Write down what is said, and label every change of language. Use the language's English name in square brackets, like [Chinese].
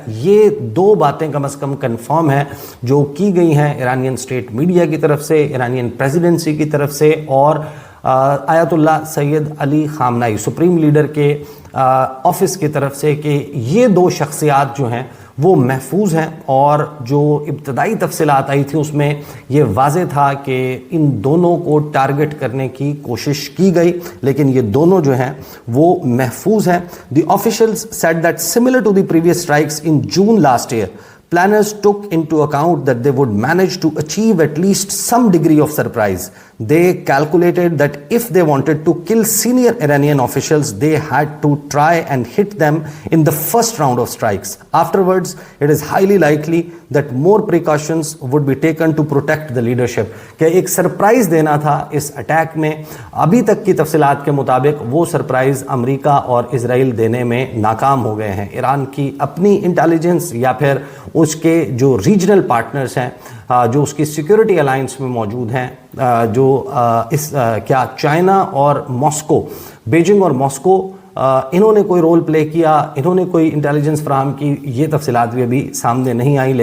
[Urdu] یہ 2 باتیں کم از کم کنفرم ہیں جو کی گئی ہیں ایرانین اسٹیٹ میڈیا کی طرف سے, ایرانین پریزیڈنسی کی طرف سے, اور آیت اللہ سید علی خامنائی سپریم لیڈر کے آفس کی طرف سے, کہ یہ 2 شخصیات جو ہیں وہ محفوظ ہیں. اور جو ابتدائی تفصیلات آئی تھی اس میں یہ واضح تھا کہ ان دونوں کو ٹارگٹ کرنے کی کوشش کی گئی, لیکن یہ دونوں جو ہیں وہ محفوظ ہیں. [English] The officials said that similar to the previous strikes in June last year, planners took into account that they would manage to achieve at least some degree of surprise. They calculated that if they wanted to kill senior Iranian officials, they had to try and hit them in the first round of strikes. Afterwards, it is highly likely that more precautions would be taken to protect the leadership. [Urdu] کہ ایک surprise دینا تھا اس attack میں. ابھی تک کی تفصیلات کے مطابق وہ سرپرائز امریکہ اور اسرائیل دینے میں ناکام ہو گئے ہیں. ایران کی اپنی انٹیلیجنس یا پھر اس کے جو ریجنل پارٹنرز ہیں, جو اس کی سیکیورٹی الائنس میں موجود ہیں, جو کیا چائنا اور ماسکو, بیجنگ اور ماسکو, انہوں نے کوئی رول پلے کیا, انہوں نے کوئی انٹیلیجنس فراہم کی, یہ تفصیلات بھی ابھی سامنے نہیں آئی.